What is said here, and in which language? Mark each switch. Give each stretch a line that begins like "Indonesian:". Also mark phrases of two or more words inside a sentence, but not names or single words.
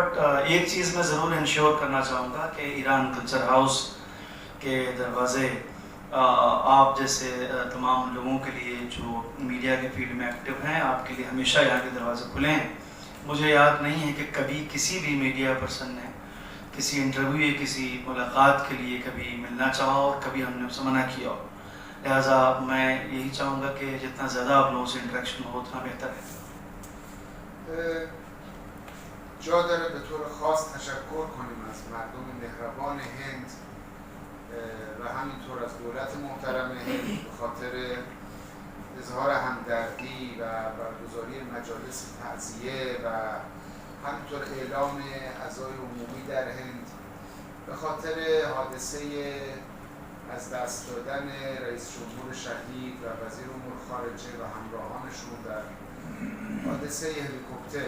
Urdu: بٹ ایک چیز میں ضرور انشیور کرنا چاہوں گا کہ ایران کلچر ہاؤس کے دروازے آپ جیسے تمام لوگوں کے لیے جو میڈیا کے فیلڈ میں ایکٹو ہیں، آپ کے لیے ہمیشہ یہاں کے دروازے کھلے ہیں. مجھے یاد نہیں ہے کہ کبھی کسی بھی
English: media person
Urdu: نے کسی انٹرویو یا کسی ملاقات کے لیے کبھی ملنا چاہا اور کبھی ہم نے اسے منع کیا ہو. لہٰذا میں یہی چاہوں گا کہ جتنا زیادہ آپ لوگوں سے انٹریکشن ہو اتنا بہتر ہے.
Persian: جا داره به طور خاص تشکر کنیم از مردم مهربان هند و همینطور از دولت محترم هند به خاطر اظهار همدردی و برگزاری مجالس تعزیه و همینطور اعلام عزای عمومی در هند به خاطر حادثه از دست دادن رئیس جمهور شهید و وزیر امور خارجه و همراهانشون در حادثه هلیکوپتر.